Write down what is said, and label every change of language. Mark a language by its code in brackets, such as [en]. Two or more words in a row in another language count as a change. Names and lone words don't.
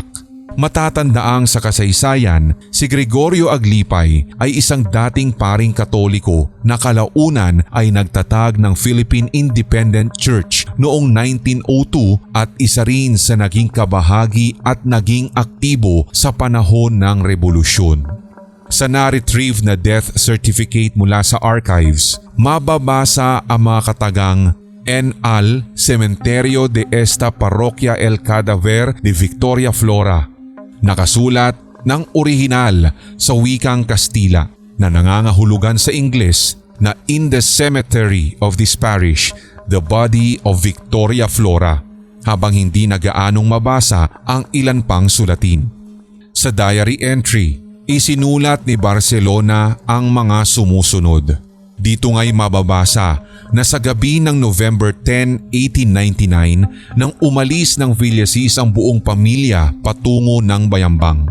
[tl] Matatandaang sa kasaysayan, si Gregorio Aglipay ay isang dating paring Katoliko na kalaunan ay nagtatag ng Philippine Independent Church noong 1902 at isa rin sa naging kabahagi at naging aktibo sa panahon ng Rebolusyon. Sa na-retrieve na death certificate mula sa archives, mababasa ang mga katagang N.Al. [es] Cementerio de esta Parroquia El Cadaver de Victoria Flora. [tl] Nakasulat ng orihinal sa wikang Kastila na nangangahulugan sa Ingles na [en] in the cemetery of this parish, the body of Victoria Flora. [tl] habang hindi na gaanong mabasa ang ilan pang sulatin. Sa diary entry, isinulat ni Barcelona ang mga sumusunod. Dito nga'y mababasa na sa gabi ng November 10, 1899 nang umalis ng Villasis ang buong pamilya patungo ng Bayambang.